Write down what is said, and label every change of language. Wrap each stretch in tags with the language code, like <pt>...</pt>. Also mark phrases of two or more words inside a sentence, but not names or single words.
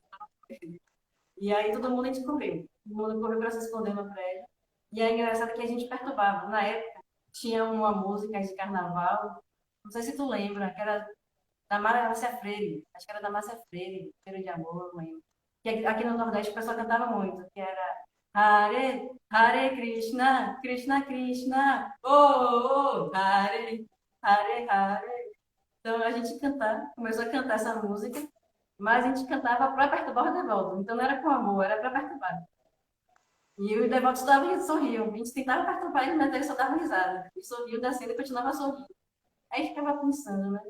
<pt>E aí todo mundo a gente correu. Todo mundo correu para se esconder no prédio. E é engraçado que a gente perturbava. Na época, tinha uma música de carnaval, não sei se tu lembra, que era da Márcia Freire, acho que era da Márcia Freire, Cheiro de Amor, não lembro. Que aqui no Nordeste o pessoal cantava muito, que era Hare, Hare Krishna, Krishna Krishna, oh, oh, oh, Hare, Hare, Hare. Então a gente começou a cantar essa música, mas a gente cantava para perturbar o devoto. Então não era com amor, era para perturbar. E os devotos sorriam. A gente tentava perturbar ele, mas ele só dava risada. E sorriu, descendo e continuava sorrindo. Aí ficava pensando, né?</pt>